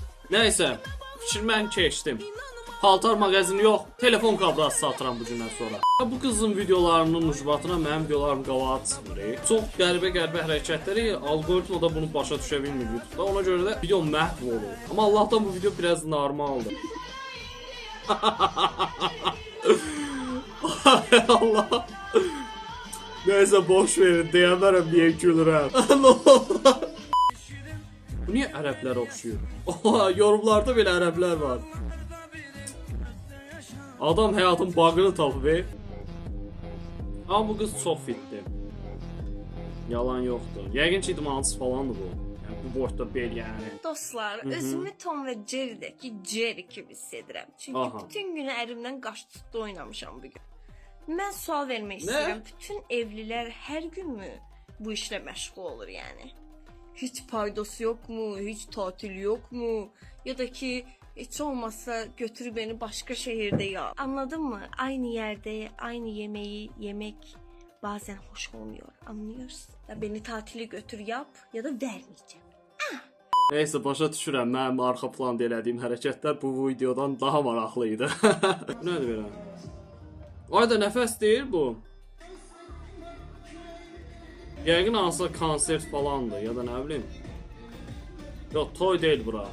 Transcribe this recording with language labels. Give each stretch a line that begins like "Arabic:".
Azerbaijani: Nəysə, fikir mən keçdim. Paltar mağazini yox, telefon kabrası satıram bu gündən sonra. Bu qızın videolarının ucbatına mənim videolarım qavağa çıxmır. Çox qəribə hərəkətləri, algoritmada bunu başa düşə bilmir YouTube'da. Ona görə də video məhv olur. Amma Allahdan bu video biraz normaldır. Allah. Neyse, boş verin, deyəmərəm niyə gülürəm. Bu niye ərəblər oxşuyur? Oha, yorumlarda belə ərəblər var. Adam həyatın bağını tapıb. Amma bu qız çox fitdir. Yalan yoxdur. Yəqin ki, idmansız falandır bu. Yəni, bu boyda bel yəni. Dostlar, özümü Tom və Jerry'dəki Jerry kimi hiss edirəm. Çünki bütün günü ərimdən qaş tutdu oynamışam bugün. Mən sual vermək istəyirəm. Bütün evlilər hər günmü bu işlə məşğul olur yəni? Heç paydası yoxmu? Heç tatil yoxmu? Ya da ki, heç olmazsa götür beni başqa şehirdə ya.
Turkish: Anladın mı? Aynı yerde aynı yemeği yemek bazen hoş olmuyor. Anlıyorsun? Ya beni tatili götür yap ya da vermeyeceğim.
Azerbaijani: Neyse, başa düşürəm. Mənim arxa planda elədiyim hərəkətlər bu videodan daha maraqlıydı. Bu nədir belə? Ayda nəfəs deyil bu. Yəqin hansısa konsert falandır ya da nə bilim. Yox, toy deyil bura.